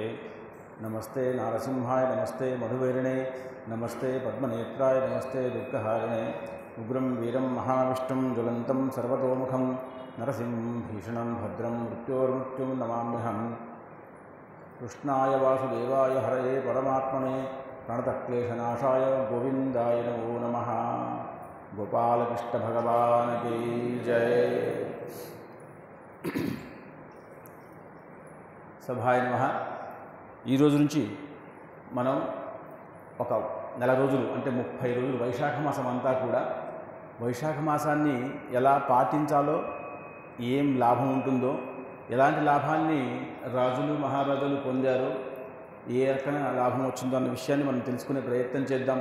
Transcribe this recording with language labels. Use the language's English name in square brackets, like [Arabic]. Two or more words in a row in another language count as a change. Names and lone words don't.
[Sanskrit] नमस्ते नारसिंहाय नमस्ते मधुवैरिणे नमस्ते पद्मनेत्राय नमस्ते दुःखहारिणे उग्रं वीरं महाविष्णुं ज्वलन्तं सर्वतोमुखं नरसिंहं भीषणं भद्रं मृत्योर्मृत्युं नमाम्यहम्। कृष्णाय वासुदेवाय हरये परमात्मने प्रणतक्लेशनाशाय गोविंदाय नमो नमः। [Hindi] गोपालकृष्ण भगवान की जय। [Sanskrit] సభాయ నమః। [Telugu] ఈ రోజు నుంచి మనం ఒక నెల రోజులు అంటే 30 రోజులు వైశాఖ మాసం అంతా కూడా వైశాఖ మాసాన్ని ఎలా పాటించాలో, ఏం లాభం ఉంటుందో, ఎలాంటి లాభాన్ని రాజులు మహారాజులు పొందారో, ఏ రకమైన లాభం వచ్చిందో అన్న విషయాన్ని మనం తెలుసుకునే ప్రయత్నం చేద్దాం.